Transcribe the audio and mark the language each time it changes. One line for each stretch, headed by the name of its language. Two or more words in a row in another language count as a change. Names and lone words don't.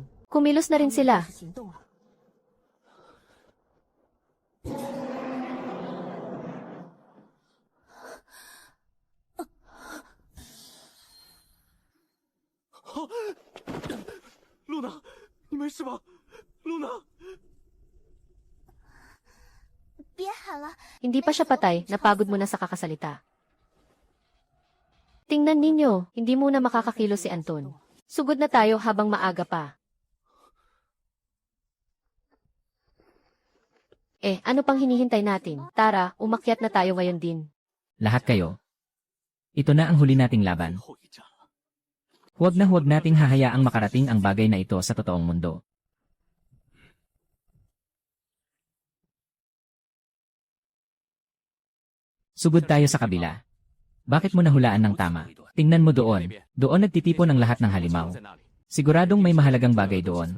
Filipino: Kumilos na rin sila.
Chinese: 行动了。露娜，你没事吧？露娜，别喊了，
Filipino: Hindi pa siya patay, napagod mo na sa kakasalita. Tingnan ninyo, hindi muna makakakilos si Anton. Sugod na tayo habang maaga pa. Ano pang hinihintay natin? Tara, umakyat na tayo ngayon din. Lahat kayo. Ito na ang huli nating laban.
Chinese: 后一战了。
Filipino: Huwag na huwag nating hahayaang makarating ang bagay na ito sa totoong mundo. Sugod tayo sa kabila. Bakit mo nahulaan ng tama? Tingnan mo doon. Doon nagtitipon ang lahat ng halimaw. Siguradong may mahalagang bagay doon.